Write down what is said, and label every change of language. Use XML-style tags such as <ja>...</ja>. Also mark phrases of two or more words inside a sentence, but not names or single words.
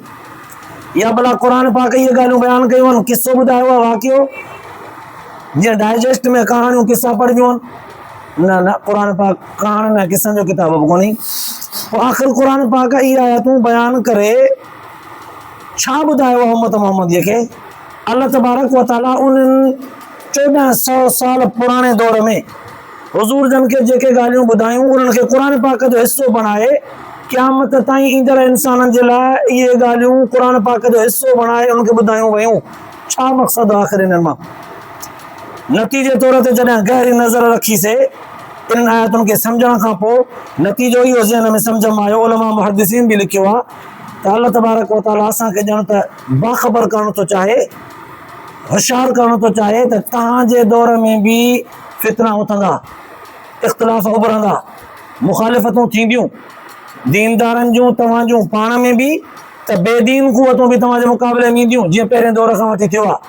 <sd>या भला क़ुर पाक इहे ॻाल्हियूं बयानु कयूं आहिनि, किसो ॿुधायो आहे, वाक़ियो, जीअं डाइजेस्ट में कहाणियूं किसा पढ़बियूं आहिनि? न, क़ुर पाक कहाणियुनि ऐं किसनि जो किताब बि कोन्हे। पोइ आख़िर क़ुर पाक इहे आयतूं बयानु करे छा ॿुधायो आहे उम्मत मुहम्मदीअ खे?</sd> <ar>الله تبارك وتعالى</ar> <sd>उन्हनि 1400 साल पुराणे दौर में हुज़ूर जन खे जेके ॻाल्हियूं ॿुधायूं उन्हनि खे क़ुर पाक जो हिसो बणाए क़यामत ताईं ईंदड़ इंसाननि जे लाइ इहे ॻाल्हियूं क़ुर पाक जो हिसो बणाए उनखे ॿुधायूं वयूं। छा मक़सदु आहे आख़िर इन्हनि मां? नतीजे तौर ते जॾहिं गहरी नज़र रखीसीं इन्हनि आयतुनि खे सम्झण खां पोइ नतीजो इहो ज़हन में सम्झ में आयो, उलमा मुहद्दिसीन बि लिखियो आहे त</sd> <ar>الله تبارك وتعالى</ar> <sd>असांखे ॼण त बाख़बर करणु थो चाहे, होशियारु करणु थो चाहे त तव्हांजे दौर में बि फितना उथंदा, इख़्तिलाफ़ उभरंदा, मुखालिफ़तूं थींदियूं, दीनदारनि जूं तव्हां जूं पाण में बि, त बेदीन क़ुवतूं बि तव्हांजे मुक़ाबले में ईंदियूं, जीअं पहिरें दौर खां वठी थियो आहे।</sd>